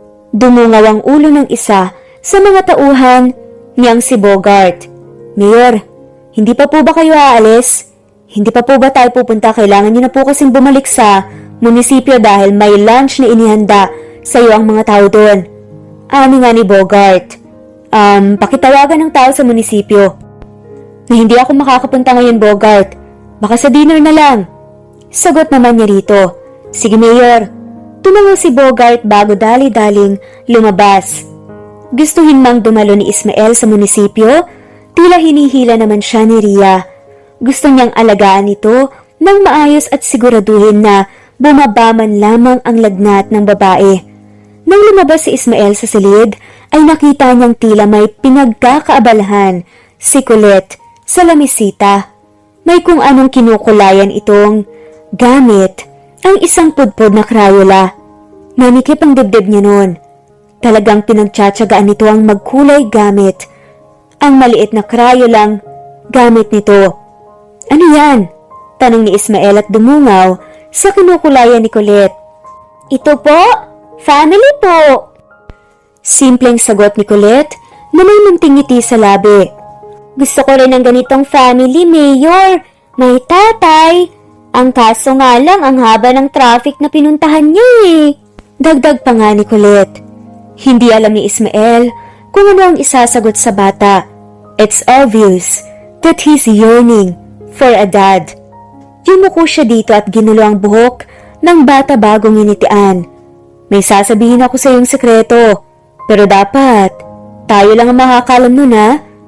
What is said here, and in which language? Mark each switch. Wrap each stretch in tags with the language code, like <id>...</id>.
<tl>Dumungaw ang ulo ng isa sa mga tauhan niyang si Bogart. Mayor, hindi pa po ba kayo aalis? Hindi pa po ba tayo pupunta? Kailangan niyo na po kasing bumalik sa munisipyo dahil may lunch na inihanda sa iyo ang mga tao doon. Ani nga ni Bogart. Pakitawagan ng tao sa munisipyo. Na hindi ako makakapunta ngayon, Bogart. Baka sa dinner na lang. Sagot naman niya rito. Sige, Mayor. Tumango si Bogart bago dali-daling lumabas. Gustuhin mang dumalo ni Ismael sa munisipyo, tila hinihila naman siya ni Rhea. Gusto niyang alagaan ito ng maayos at siguraduhin na bumaba man lamang ang lagnat ng babae. Nang lumabas si Ismael sa silid, ay nakita niyang tila may pinagkakaabalahan si Colette sa lamisita. May kung anong kinukulayan itong gamit ang isang pudpud na Crayola. Manikip ang dibdib niya noon. Talagang pinagtsatsagaan nito ang magkulay gamit. Ang maliit na Crayolang gamit nito. Ano yan? Tanong ni Ismael at dumungaw sa kinukulayan ni Colette. Ito po, family po. Simpleng sagot ni Colette na may munting ngiti sa labi. Gusto ko rin ng ganitong family, Mayor. May tatay. Ang kaso nga lang, ang haba ng traffic na pinuntahan niya eh. Dagdag pa nga ni Colette. Hindi alam ni Ismael kung ano ang isasagot sa bata.</tl> <en>It's obvious that he's yearning for a dad.</en> <tl>Yumuko siya dito at ginulo ang buhok ng bata bagong initian. May sasabihin ako sa iyong sekreto, pero dapat tayo lang ang makakalam nun ha.</tl>